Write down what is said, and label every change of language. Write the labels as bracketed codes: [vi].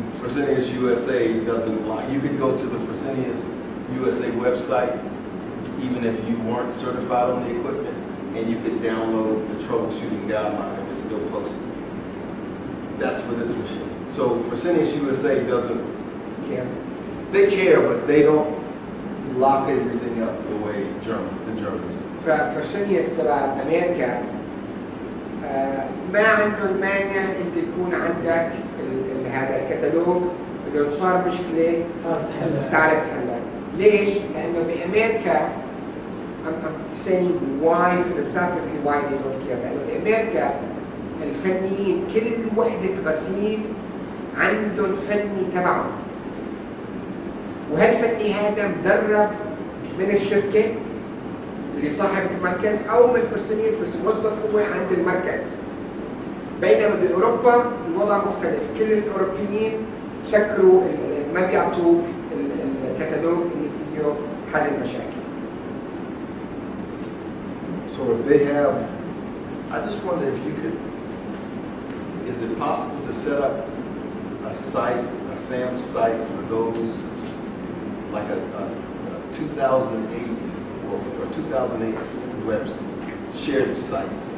[en] Fresenius USA doesn't lie. You could go to the Fresenius USA website, even if you weren't certified on the equipment, and you could download the troubleshooting guideline and it's still posted. that's for this machine. So Fresenius USA doesn't, [ar] كام؟ [en] they care, but they don't lock everything up the way the Germans do. [ar] ففرسينيوس تبع امريكا ما عندهم مانع انت يكون عندك هذا الكتالوج انه صار مشكله تعرف تحلها. ليش؟ لانه بامريكا [en] I'm saying why philosophically why they don't care. [ar] لانه بامريكا الفنيين كل وحده غسيل عندهم فني تبعهم. وهالفني هذا مدرب من الشركه اللي صاحب المركز او من فرسينيوس بس موظف هو عند المركز. بينما باوروبا الوضع مختلف، كل الاوروبيين بسكروا ما بيعطوك الكتالوج اللي فيه حل المشاكل. [en] So if they have, I just wonder if you could, is it possible to set up a site, a SAM site for those, like a 2008 or 2008 webs shared site?